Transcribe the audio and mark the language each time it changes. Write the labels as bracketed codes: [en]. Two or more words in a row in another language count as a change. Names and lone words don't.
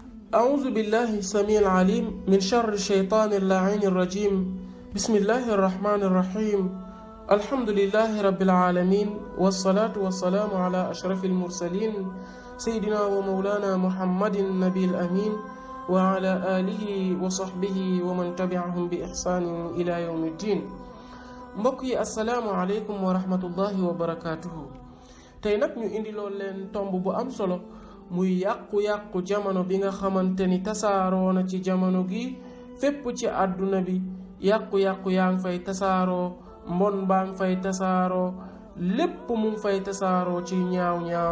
[ar] أعوذ بالله السميع العليم من شر الشيطان اللعين الرجيم بسم الله الرحمن الرحيم الحمد لله رب العالمين والصلاة والسلام على أشرف المرسلين سيدنا ومولانا محمد النبي الأمين وعلى آله وصحبه ومن تبعهم بإحسان إلى يوم الدين. [wo] mbokk yi [ar] السلام عليكم ورحمة الله وبركاته. [wo] tey nag ñu indiloo leen tomb bu am solo muy yàqu-yàqu jamono bi nga xamante ni tasaaroo na ci jamono gi fépp ci àdduna bi. yàqu-yàqu yaa ngi fay tasaaroo, mbon baa ngi fay tasaaroo, lépp mu ngi fay tasaaroo ci ñaaw-ñaaw.